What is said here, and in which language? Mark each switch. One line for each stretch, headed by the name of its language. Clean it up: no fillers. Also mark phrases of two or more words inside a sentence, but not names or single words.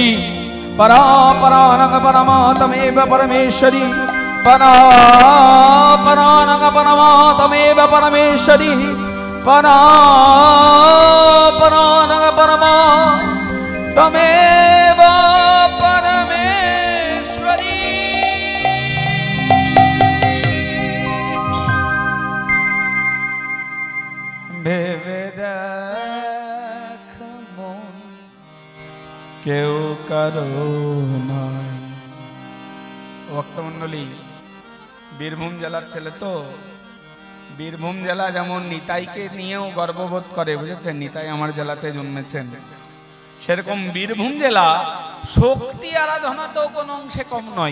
Sanskrit: परा परानंग परमात्मेव परमेश्वरी। परा परानंग परमात्मेव परमेश्वरी। परा परानंग परमात्मेव परमेश्वरी।
Bangla: ভেবে দেখ মন কেউ কারো নয়। ভক্তমণ্ডলী, বীরভূম জেলার ছেলে তো, বীরভূম জেলা যেমন নিতাইকে নিয়েও গর্ববোধ করে, বুঝেছেন, নিতাই আমার জেলাতে জন্মেছেন, সেরকম বীরভূম জেলা শক্তি আরাধনাতেও কোনো অংশে কম নয়।